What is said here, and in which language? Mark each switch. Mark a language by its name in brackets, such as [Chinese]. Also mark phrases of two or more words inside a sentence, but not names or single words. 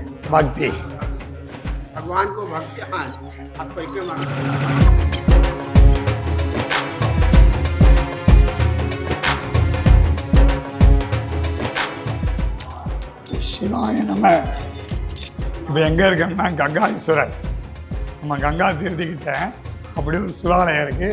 [Hindi] भक्ति भगवान को भक्ति। हाँ, आप कैसे मानते हैं? [Tamil] சிவாய நம. இப்போ எங்கே இருக்கோம்னா கங்காஈஸ்வரர். நம்ம கங்கா தீர்த்திக்கிட்ட அப்படி ஒரு சிவாலயம் இருக்குது.